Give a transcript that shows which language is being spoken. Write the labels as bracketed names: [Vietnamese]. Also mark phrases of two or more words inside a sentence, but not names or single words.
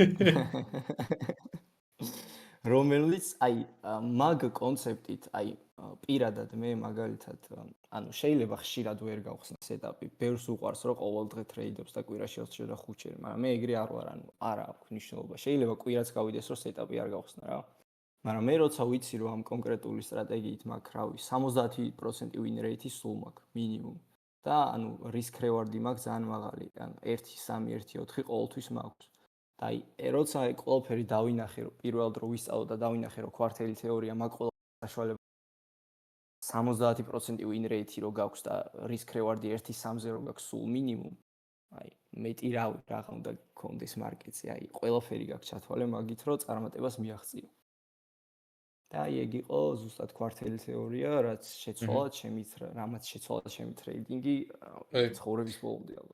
[Georgian] რომელიც აი მაგ კონცეპტით, აი პირადად მე მაგალითად, ანუ შეიძლება ხშირად ვერ გავხსნა სეტაპი. ბევრს უყვარს რომ ყოველ დღე ტრეიდობს და კვირაში 4 და 5-ჯერ, მაგრამ მე ეგრე არ ვარ, ანუ არა აქვს მნიშვნელობა. შეიძლება კვირაც გავიდეს რომ სეტაპი არ გავხსნა რა. მაგრამ მე როცა ვიცი რომ ამ კონკრეტული სტრატეგიით მაქვს რავი 70% [English] win rate-ი [Georgian] სულ მაქვს მინიმუმ და ანუ [English] risk reward-ი [Georgian] მაქვს ძალიან მაღალი, ანუ 1-3, 1-4 ყოველთვის მაქვს. და აი როცა აი ყველაფერი დავინახე რომ პირველად რო ვისწავლო და დავინახე რომ კვარტელი თეორია მაგ ყველა საშუალება 70% [English] win rate-ი [Georgian] რო გაქვს და [English] risk reward-ი [Georgian] 1-3-ზე რო გაქვს სულ მინიმუმ, აი მეტი რა უნდა გქონდეს მარკეტზე, აი ყველაფერი გაქვს ჩათვალე მაგით რომ წარმატებას მიაღწიო. და აი ეგ იყო ზუსტად კვარტელი თეორია, რაც შეცვალა ჩემი ტრეიდინგი ცხოვრების ბოლომდე ალბათ.